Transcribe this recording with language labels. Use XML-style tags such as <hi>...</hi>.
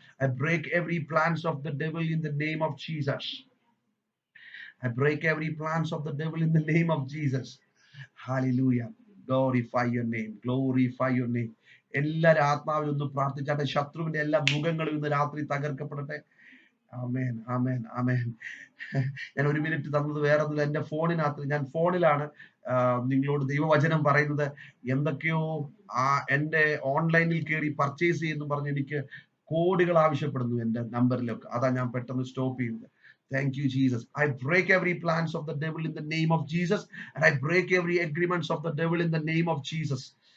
<en>I break every plans of the devil in the name of Jesus. I break every plans of the devil in the name of Jesus. Hallelujah. Glorify your name. Glorify your name.</en> <ml>എല്ലാവരും ആത്മാവിൽ ഒന്ന് പ്രാർത്ഥിച്ചാട്ടെ. ശത്രുവിന്റെ എല്ലാ മുഖങ്ങളും ഇന്ന് രാത്രി തകർക്കപ്പെടട്ടെ. ആമേൻ ആമേൻ ആമേൻ. ഞാൻ 1 minute തന്നത് വേറെ ഒന്നുമില്ല. എന്റെ ഫോണിനകത്ത്, ഞാൻ ഫോണിലാണ് നിങ്ങളോട് ദൈവവചനം പറയുന്നത്. എന്തൊക്കെയോ എന്റെ ഓൺലൈനിൽ കയറി പർച്ചേസ് ചെയ്യുന്നു പറഞ്ഞ് എനിക്ക് കോഡുകൾ ആവശ്യപ്പെടുന്നു എന്റെ നമ്പറിലൊക്കെ. അതാ ഞാൻ പെട്ടെന്ന് സ്റ്റോപ്പ് ചെയ്യുന്നത്.</ml> <en>Thank you, Jesus. I break every plans of the devil in the name of Jesus, and I break every agreements of the devil in the name of Jesus.</en>